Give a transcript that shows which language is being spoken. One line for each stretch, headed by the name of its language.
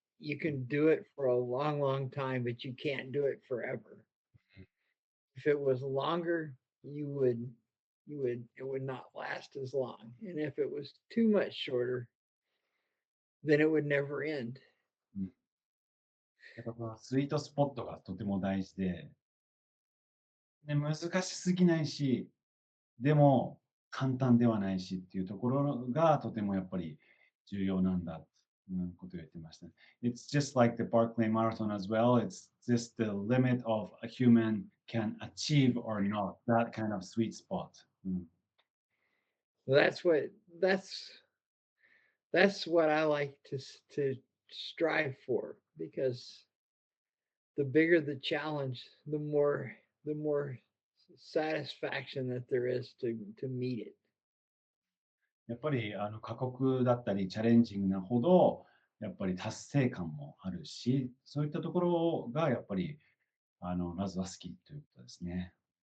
English: You can do it for a long, long time, but you can't do it forever. If it was longer, it would not last as long. And if it was too much shorter, then it would never end. うん。
Japanese: やっぱこのスイートスポットがとても大事で、で、難しすぎないし、でも簡単ではないしっていうところがとてもやっぱり重要なんだ、ことを言ってましたね。
English: It's just like the Barclay Marathon as well. It's just the limit of a human can achieve or not, that kind of sweet spot. うん、 That's what that's that's what I like to strive for because the bigger the challenge, the more satisfaction that there is to meet it.
Japanese: やっぱり過酷だったりチャレンジングなほど、やっぱり達成感もあるし、そういったところがやっぱりラズは好きということですね。